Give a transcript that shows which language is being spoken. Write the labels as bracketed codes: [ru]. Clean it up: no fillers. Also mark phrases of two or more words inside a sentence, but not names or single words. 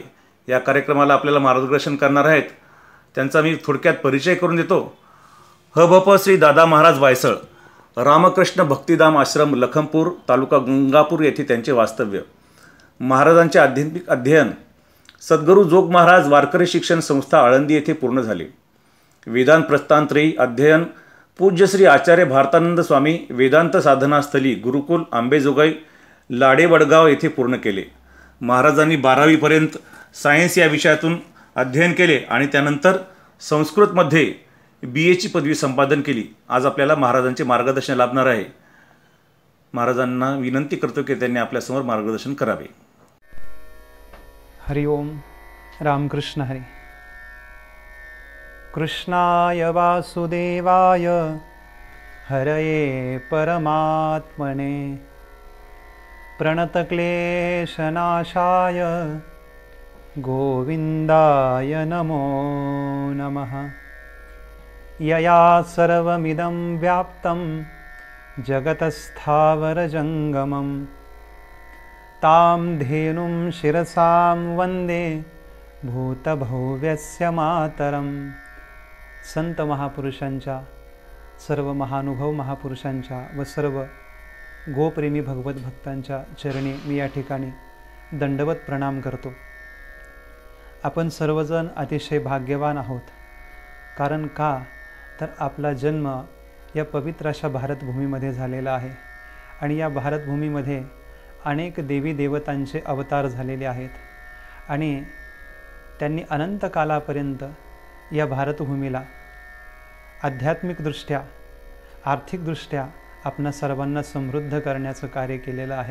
[mr] या कार्यक्रमाला आपल्याला मार्गदर्शन करणार आहेत, त्यांचा मी थोडक्यात परिचय करून देतो. हभप श्री दादा महाराज वायसळ, रामकृष्ण भक्तिधाम आश्रम लखमपूर, तालुका गंगापूर येथे त्यांचे वास्तव्य. महाराजांचे आध्यात्मिक अध्ययन सद्गुरू जोग महाराज वारकरी शिक्षण संस्था आळंदी येथे पूर्ण झाले. वेदांत प्रस्थानत्रयी अध्ययन पूज्य श्री आचार्य भारतानंद स्वामी वेदांत साधनास्थली गुरुकुल आंबेजोगाई लाडे वडगाव येथे पूर्ण केले. महाराजांनी 12वीपर्यंत सायन्स या विषयातून अध्ययन केले आणि त्यानंतर संस्कृतमध्ये BA ची पदवी संपादन केली. आज आपल्याला महाराजांचे मार्गदर्शन लाभणार आहे. महाराजांना विनंती करतो की त्यांनी आपल्यासमोर मार्गदर्शन करावे. हरि ओम. रामकृष्ण हरी. [sa] कृष्णाय वासुदेवाय हरये परमात्मने प्रणतक्लेशनाशाय गोविंदाय नमो नमः. यया सर्वमिदं व्याप्तं जगतस्थावरजंगमं तां धेनुं शिरसां वंदे भूतभव्यस्य मातरं. [mr] संत महापुरुषांच्या, सर्व महानुभव महापुरुषांच्या व सर्व गोप्रेमी भगवत भक्तांच्या चरणी मी या ठिकाणी दंडवत प्रणाम करतो. आपण सर्वजण अतिशय भाग्यवान आहोत. कारण का तर आपला जन्म या पवित्र अशा भारतभूमीमध्ये झालेला आहे आणि या भारतभूमीमध्ये अनेक देवी देवतांचे अवतार झालेले आहेत आणि त्यांनी अनंत कालापर्यंत या भारतभूमीला आध्यात्मिकदृष्ट्या, आर्थिकदृष्ट्या आपणा सर्वांना समृद्ध करण्याचं कार्य केलेलं आहे.